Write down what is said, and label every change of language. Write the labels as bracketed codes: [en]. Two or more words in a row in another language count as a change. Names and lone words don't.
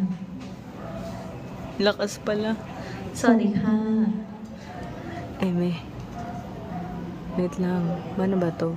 [tl] Lakas pala. [th] สวัสดีค่ะ [tl] Eme. Wait lang. Paano ba to?